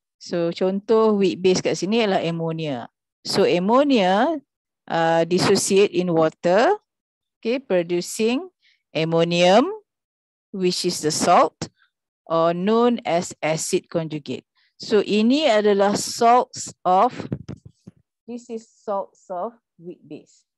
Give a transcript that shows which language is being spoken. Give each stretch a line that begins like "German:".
Malay: So contoh weak base kat sini adalah ammonia.
English: So ammonia dissociate in water, okay, producing ammonium which is the salt or known as acid conjugate. So
Malay: ini adalah
English: salts of, this is salts of weak base.